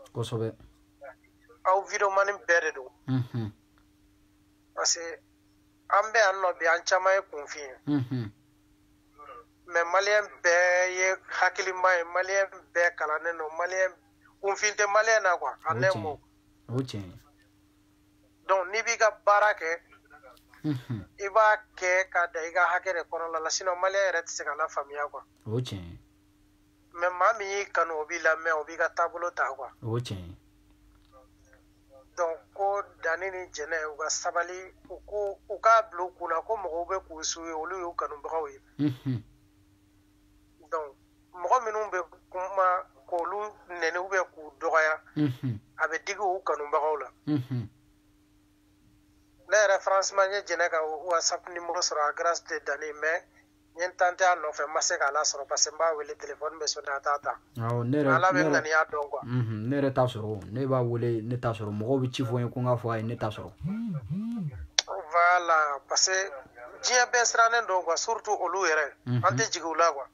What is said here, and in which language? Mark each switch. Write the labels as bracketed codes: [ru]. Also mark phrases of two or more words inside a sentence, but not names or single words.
[bm] Kosɛbɛ. Aw videomani bɛɛ de don. Parce que an bɛ yan nɔ bi an caman ye kunfin ye. Mais malien bɛɛ ye hakilima ye malien bɛɛ kalannen don malien kunfin tɛ malien na quoi [fr] en un mot. [bm] O tiɲɛ. Donc n'i b'i ka baara kɛ I b'a kɛ ka da I ka hakɛ de kɔnɔna la sinon malien yɛrɛ tɛ se ka lafaamuya quoi. O tiɲɛ. Mais maa min y'i kanu o b'i lamɛn o b'i ka taabolo ta quoi. O tiɲɛ. Donc ko Dani ni Jɛnɛ u ka sabali u k'a bila u kunna ko mɔgɔw bɛ k'u su ye olu y'u kanubagaw ye. Donc mɔgɔ minnu bɛ kuma k'olu nɛni [fr] ou bien [bm] k'u dɔgɔya a bɛ digi u kanubagaw la. Ne yɛrɛ franchement n ye Jɛnɛ ka WhatsApp numéro sɔrɔ [fr] à grâce de [bm] Dani mais n ye tenté a nɔfɛ n ma se k'a lasɔrɔ parce que n b'a wele téléphone bɛ sonné a t'a ta. Ala bɛ ŋaniya dɔn quoi. Ne yɛrɛ t'a sɔrɔ ne b'a wele ne t'a sɔrɔ mɔgɔw bɛ ci fɔ n ye ko n k'a fɔ a ye ne t'a sɔrɔ. [fr] Voilà parce que [bm] diɲɛ bɛɛ sirannen don quoi surtout olu yɛrɛ an tɛ jigin u la quoi.